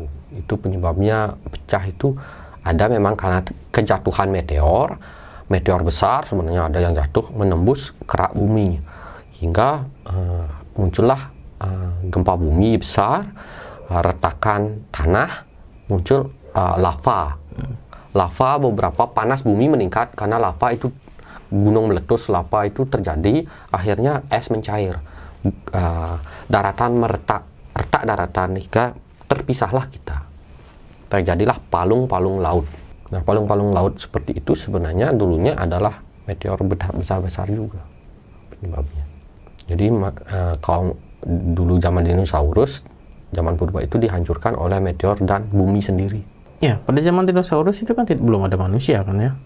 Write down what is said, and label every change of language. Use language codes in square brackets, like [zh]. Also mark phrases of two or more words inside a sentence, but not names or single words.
[id] Itu penyebabnya pecah itu ada memang karena kejatuhan meteor besar, sebenarnya ada yang jatuh menembus kerak bumi hingga muncullah gempa bumi besar, retakan tanah muncul lava. Lava beberapa panas bumi meningkat karena lava itu gunung meletus, lava itu terjadi, akhirnya es mencair. Daratan retak daratan hingga terpisahlah kita. Terjadilah palung-palung laut. Nah, palung-palung laut seperti itu sebenarnya dulunya adalah meteor besar-besar juga penyebabnya. Jadi kalau dulu zaman dinosaurus, zaman purba itu dihancurkan oleh meteor dan bumi sendiri. Ya, pada zaman dinosaurus itu kan belum ada manusia kan ya?